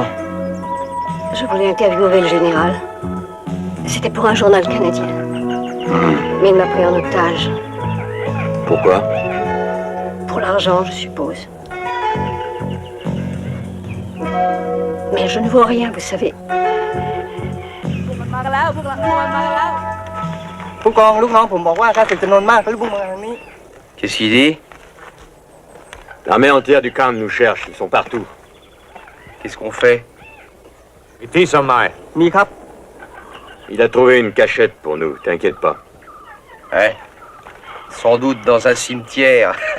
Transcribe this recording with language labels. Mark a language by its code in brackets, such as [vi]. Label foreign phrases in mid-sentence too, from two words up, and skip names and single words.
[fr] Je voulais interviewer le général. C'était pour un journal canadien. Mais il m'a pris en otage. Pourquoi? Pour l'argent, je suppose. Mais je ne vois rien, vous savez. [th] มากันแล้วพวกหลังมากันแล้วผู้กองลูกน้องผมบอกว่าถ้าศึกจำนวนมากก็รีบพุ่งมาทางนี้ [fr] Qu'est-ce qu'il dit? L'armée entière du camp nous cherche, ils sont partout. Qu'est-ce qu'on fait? Ici, Somai. [th] มีครับ [fr] Il a trouvé une cachette pour nous, t'inquiète pas. Ouais. Sans doute dans un cimetière.